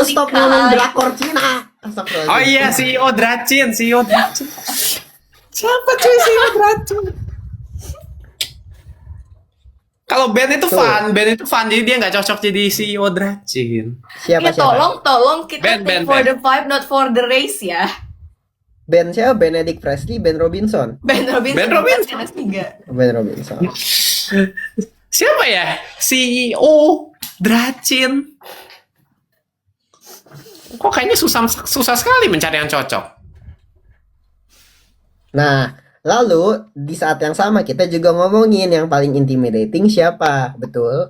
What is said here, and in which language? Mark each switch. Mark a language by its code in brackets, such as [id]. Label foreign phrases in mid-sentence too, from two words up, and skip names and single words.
[id] stop ngomong drakor Cina. Oh iya, CEO Dracin. Siapa cuy CEO Dracin? Kalau Ben itu fun, jadi dia nggak cocok jadi CEO Dracin. Siapa? Ya tolong kita Ben. [en] for the vibe not for the race ya. [id] Ben siapa? Benedict Presley, Ben Robinson. Ben Robinson. Ben Robinson. bukan kelas 3. Ben Robinson. Siapa ya? CEO Dracin. Kok kayaknya susah sekali mencari yang cocok. Nah, lalu di saat yang sama kita juga ngomongin yang paling intimidating siapa, betul?